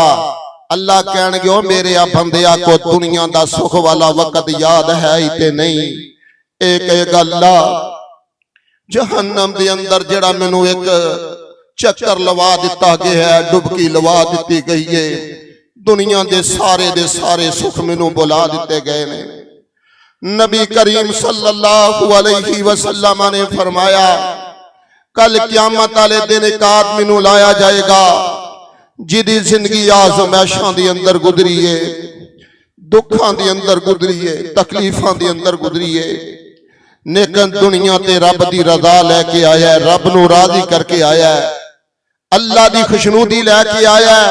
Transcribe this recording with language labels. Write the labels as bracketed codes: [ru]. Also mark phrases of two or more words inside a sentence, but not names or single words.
[pa] اللہ کہنگے او میرے آ بندیا کو دنیا دا سکھ والا وقت یاد ہے ہی تے نہیں. اک اللہ جہنم دے اندر جہڑا مینوں اک چکر لوا دتا گیا ہے، ڈبکی لوا دتی گئی ہے، دنیا دے سارے سکھ مینوں بھلا دتے گئے نے. نبی کریم [ar] صلى الله عليه وسلم [pa] نے فرمایا کل قیامت والے دن اک آدمی نوں لایا جائے گا جہدی زندگی آزمائشاں دے اندر گزری ہے، دکھاں دے اندر گزری ہے، تکلیفاں دے اندر گزری ہے، لیکن دنیا تے رب دی رضا لے کے آیا ہے، رب نوں راضی کر کے آیا ہے، اللہ دی خوشنودی لے کے آیا ہے.